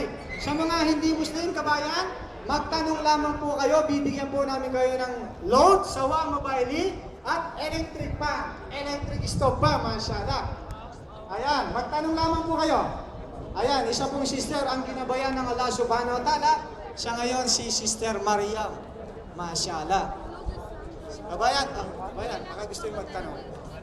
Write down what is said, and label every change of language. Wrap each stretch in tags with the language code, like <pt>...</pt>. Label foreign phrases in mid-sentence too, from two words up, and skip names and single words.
<tl>Sa mga hindi Muslim, kabayan, magtanong lamang po kayo, bibigyan po namin kayo ng load, sawa, mobile, at electric pa, electric stove pa, masyada. Ayan, magtanong lamang po kayo. Ayan, isa pong sister ang ginabayan ng Allah</tl> <ar>سبحانه وتعالى.</ar> <tl>Siya ngayon si Sister Maryam. Masyaallah. Kabayan, baka gusto yung magtanong.</tl>